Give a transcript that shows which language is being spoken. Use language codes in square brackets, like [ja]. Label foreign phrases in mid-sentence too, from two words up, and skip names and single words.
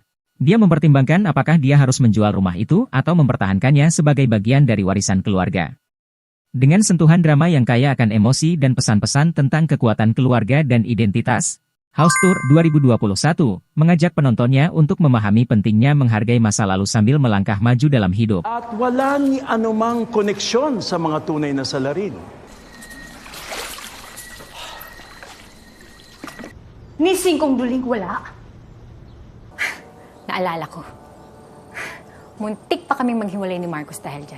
[id] Dia mempertimbangkan apakah dia harus menjual rumah itu atau mempertahankannya sebagai bagian dari warisan keluarga. Dengan sentuhan drama yang kaya akan emosi dan pesan-pesan tentang kekuatan keluarga dan identitas, House Tour 2021 mengajak penontonnya untuk memahami pentingnya menghargai masa lalu sambil melangkah maju dalam hidup. [tl] At walang anumang koneksyon sa mga tunay na salarin. Ni Singkong Duling wala. Naalala ko. Muntik pa kaming maghiwalay ni Marcos dahil dyan.